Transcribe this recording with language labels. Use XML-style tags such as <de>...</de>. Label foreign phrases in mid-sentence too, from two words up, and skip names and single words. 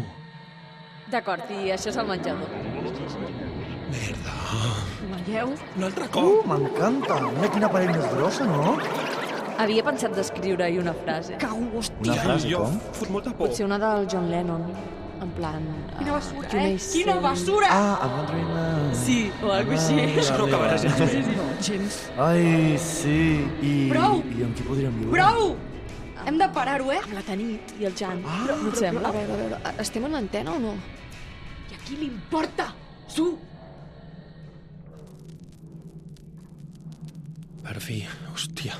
<ca>D'acord, i això és el menjador. Merda. Veieu? Un altre cop. M'encanta. Mira quina paret més grossa, no? Havia pensat d'escriure-hi una frase. Cau, Una hòstia. frase, Jo com? fot molta por. Potser una del John Lennon. En plan... Quina basura,</ca> <en>you may</en> <ca>Quina</ca> <en>say-</en> <ca>basura!</ca> <en>I'm wondering...</en> <ca>Sí, o algo així. Això no acabarà gens bé. No, gens. Ai, sí. Prou! I amb qui podríem viure? Prou! Hem de parar-ho, Amb la Tanit i el Jan. Ah, No et sembla? A veure, Estem en antena o no? i a qui li importa? Su! Per fi, hòstia.</ca>